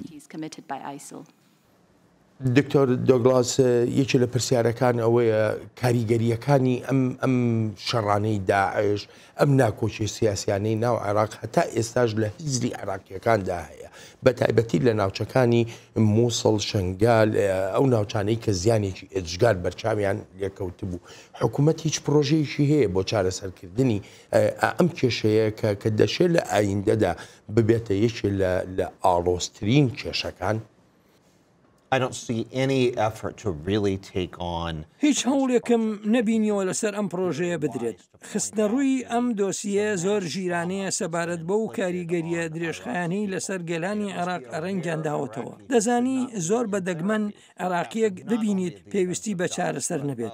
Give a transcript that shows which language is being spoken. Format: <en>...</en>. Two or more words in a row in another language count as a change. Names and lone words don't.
<ckb>دکتۆر دۆگلاس یەکی لە پرسیارەکان ئەوەیە کاریگەریەکانی ئەم شەڕانەی داعش ئەم ناکۆچی سیاسیانەی ناو عێراق هەتا ئێستاش لە هیزری عێراقیەکاندا هەیە بە تایبەتی لە ناوچەکانی مووسڵ شنگال ئەو ناوچانەی کە زیانێکی ئێجگار بەرچاویان لێکەوت بوو. حکوومەت هیچ پرۆژەیەکی هەیە بۆ چارەسەرکردنی ئەم کێشەیە کە دەشێت لە ئایندەدا ببێتە یەکی لە ئاڵۆزترین کێشەکان.</ckb> <en>I don't see any effort to really take on.</en> <ckb>هیچ هەوڵێکم نەبینیەوە لەسەر ئەم پرۆژەیە بدرێت. خستنە ڕووی ئەم دۆسیە زۆر ژیرانەیە سەبارەت بە و کاریگەریە درێژخایانەی لەسەر گەلانی عێراق ڕەنگیان داوەتەوە. دەزانی زۆر بە دەگمەن عێراقیەک ببینیت پێویستی بە چارەسەر نەبێت.</ckb>